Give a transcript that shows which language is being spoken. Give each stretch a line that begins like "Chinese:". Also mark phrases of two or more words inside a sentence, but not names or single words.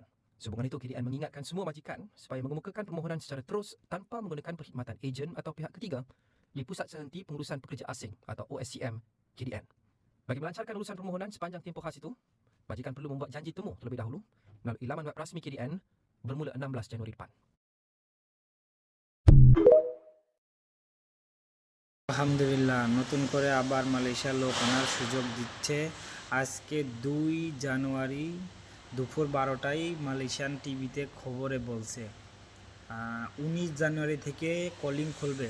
Malay: Sehubungan itu, KDN mengingatkan semua majikan supaya mengemukakan permohonan secara terus tanpa menggunakan perkhidmatan ejen atau pihak ketiga di Pusat Sehenti Pengurusan Pekerja Asing atau OSCM KDN. Bagi melancarkan urusan permohonan sepanjang tempoh khas itu, majikan perlu membuat janji temu terlebih dahulu melalui laman web rasmi KDN bermula 16 Januari depan.
Bangla: আলহামদুলিল্লাহ, নতুন করে আবার মালয়েশিয়ার লোক আনার সুযোগ দিচ্ছে। আজকে 2 জানুয়ারি দুপুর 12টায় মালয়েশিয়ান টিভিতে খবরে বলছে 19 জানুয়ারি থেকে কলিং খুলবে।